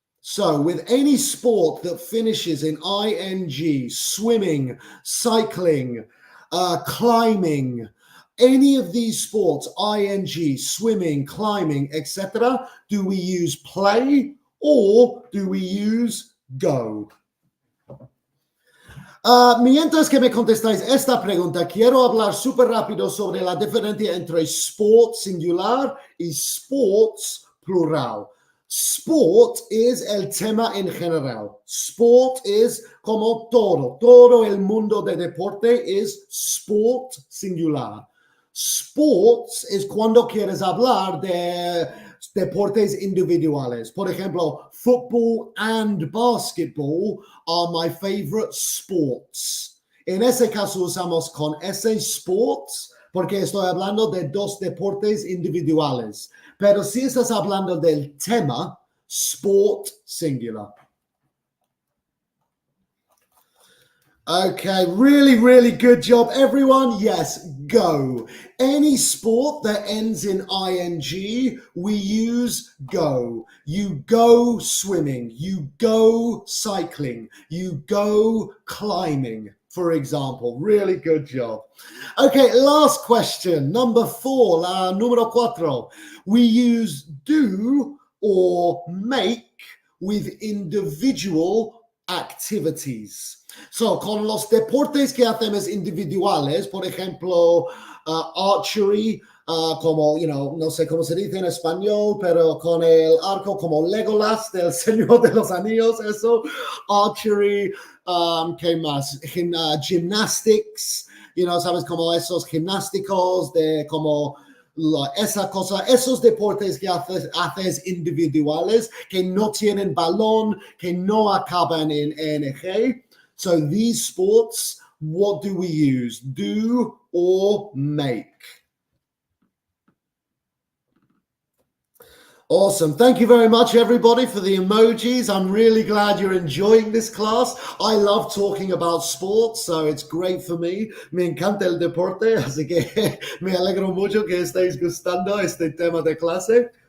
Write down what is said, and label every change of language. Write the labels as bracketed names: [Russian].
[English] So, with any sport that finishes in ing, swimming, cycling, climbing, any of these sports, ing, swimming, climbing, etc., do we use play or do we use go? [Spanish] Mientras que me contestáis esta pregunta, quiero hablar súper rápido sobre la diferencia entre sport singular y sports plural. Sport es el tema en general. Sport es como todo. Todo el mundo de deporte es sport singular. Sports es cuando quieres hablar de deportes individuales. Por ejemplo, [English] football and basketball are my favorite sports. [Spanish] En ese caso usamos con ese sports porque estoy hablando de dos deportes individuales. Pero si estás hablando del tema, sport singular. [English] Okay, really, really good job, everyone. Yes, go. Any sport that ends in ing, we use go. You go swimming, you go cycling, you go climbing, for example. Really good job. Okay, last question, number 4, número 4. We use do or make with individual activities. So, con los deportes que hacemos individuales, por ejemplo, archery, como, no sé cómo se dice en español, pero con el arco como Legolas del Señor de los Anillos, eso, archery, ¿qué más? Gymnastics, sabes, como esos gimnásticos de como esa cosa, esos deportes que haces individuales, que no tienen balón, que no acaban en ing. So these sports, what do we use? Do or make? Awesome. Thank you very much, everybody, for the emojis. I'm really glad you're enjoying this class. I love talking about sports, so it's great for me. [Spanish] Me encanta el deporte, así que me alegro mucho que estéis gustando este tema de clase.